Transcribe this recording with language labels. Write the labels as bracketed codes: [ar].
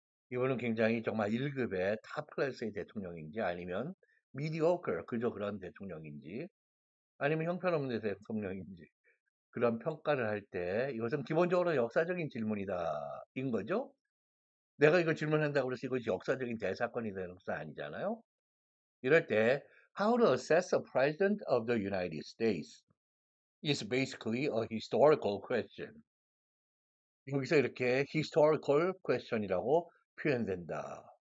[ko] 이거는 굉장히 정말 1급의 탑 클래스의 대통령인지, 아니면 mediocre, 그저 그런 대통령인지, 아니면 형편없는 대통령인지, 그런 평가를 할 때 이것은 기본적으로 역사적인 질문이다 인 거죠. 내가 이거 질문한다고 해서 이것이 역사적인 대사건이 되는 것은 아니잖아요. 이럴 때 [en] How to assess a president of the United States is basically a historical question. [ko] 여기서 이렇게 historical question이라고 표현된다.